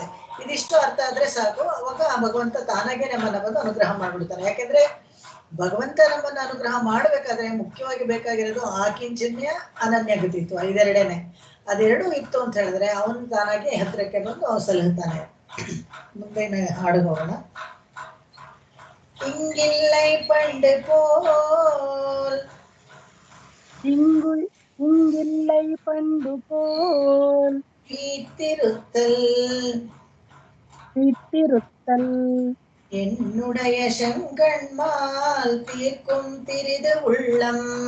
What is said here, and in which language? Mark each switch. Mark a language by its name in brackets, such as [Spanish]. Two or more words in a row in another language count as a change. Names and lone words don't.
[Kannada] ಇದಿಷ್ಟು ಅರ್ಥ ಆದ್ರೆ ಸಾಕು, ಅವಾಗ ಭಗವಂತ ತಾನಾಗೆ ನಮ್ಮನ್ನ ಬಂದು ಅನುಗ್ರಹ ಮಾಡ್ಬಿಡ್ತಾನೆ. ಯಾಕೆಂದ್ರೆ ಭಗವಂತ ನಮ್ಮನ್ನ ಅನುಗ್ರಹ ಮಾಡ್ಬೇಕಾದ್ರೆ ಮುಖ್ಯವಾಗಿ ಬೇಕಾಗಿರೋದು ಆಕಿಂಚನ್ಯ ಅನನ್ಯಗತಿತ್ತು, ಇದೆರಡೇನೆ. ಅದೆರಡು ಇತ್ತು ಅಂತ ಹೇಳಿದ್ರೆ ಅವನು ತಾನಾಗಿ ಹತ್ರಕ್ಕೆ ಬಂದು ಸಲಹುತ್ತಾನೆ. ಮುಂದೆ ಹಾಡು ಹೋಗೋಣ. [Tamil] இங்கில்லை பண்டு போல் இங்கில்லை பண்டு போல் வீத்திருத்தல் என்னுடைய செங்கண்மால் தீர்க்கும் திரிது உள்ளம்,